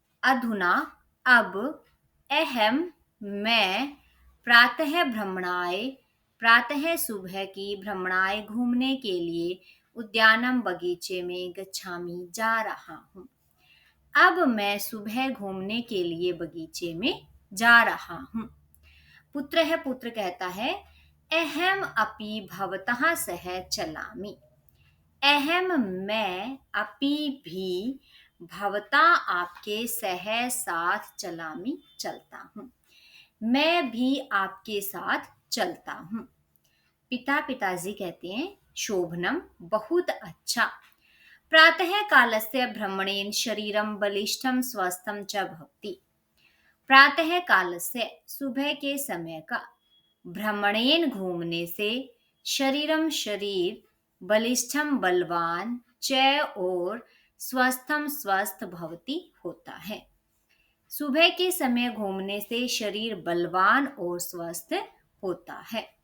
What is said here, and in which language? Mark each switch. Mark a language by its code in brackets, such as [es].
[hi] अधुना अब, अहम मैं, प्रातः भ्रमणाय प्रातः सुबह की भ्रमणाय घूमने के लिए, उद्यानम बगीचे में, गच्छामि जा रहा हूँ। अब मैं सुबह घूमने के लिए बगीचे में जा रहा हूँ। पुत्र कहता है, [sa] अहम अपि भवतः सह चलामि। [hi] अहम मैं, अपि भी, भवता आपके सह साथ, चलामि चलता हूँ। मैं भी आपके साथ चलता हूँ। पिताजी कहते हैं, [sa] शोभनम [hi] बहुत अच्छा। [sa] प्रातः कालस्य भ्रमणेन शरीरम बलिष्ठम स्वस्थम च भवति। [hi] प्रातः काल से, सुबह के समय का, भ्रमणेन घूमने से, शरीरम शरीर, बलिष्ठम बलवान, च और स्वस्थम स्वस्थ भवति होता है। सुबह के समय घूमने से शरीर बलवान और स्वस्थ होता है।